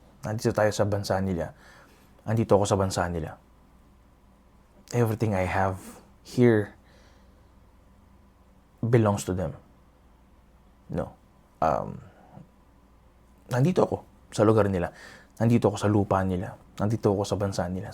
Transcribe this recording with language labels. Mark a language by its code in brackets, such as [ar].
[tl] Nandito tayo sa bansa nila. Nandito ako sa bansa nila. [en] Everything I have here belongs to them. No. [tl] Nandito ako sa lugar nila. Nandito ako sa lupa nila. Nandito ako sa bansa nila.